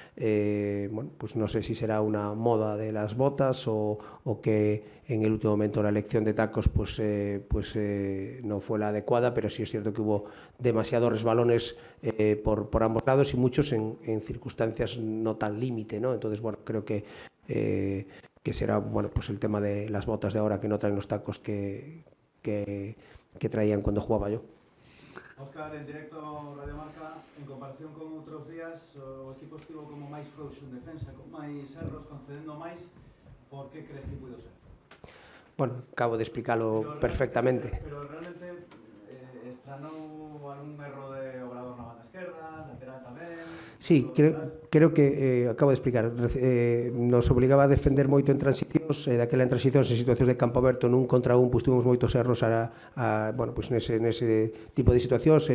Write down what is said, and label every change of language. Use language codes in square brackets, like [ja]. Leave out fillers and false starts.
[es] Bueno, pues no sé si será una moda de las botas o que en el último momento la elección de tacos no fue la adecuada, pero sí es cierto que hubo demasiados resbalones por ambos lados, y muchos en circunstancias no tan límite, ¿no? Entonces, bueno, creo que será, bueno, pues el tema de las botas de ahora, que no traen los tacos que traían cuando jugaba yo. [gl] Óscar, en directo Radio Marca, en comparación con outros días, o equipo estivo como máis frouxo en defensa, con máis erros, concedendo máis. Por que crees que puido ser? [es] Bueno, acabo de explicarlo perfectamente. [gl] Pero realmente estranou algún erro de Obrador na banda esquerda, lateral tamén. [es] Sí, creo que acabo de explicar. [gl] Nos obligaba a defender moito en transicións, daquela en transicións en situacións de campo aberto nun contra un, pues tuvimos moitos erros bueno, pues nese tipo de situacións.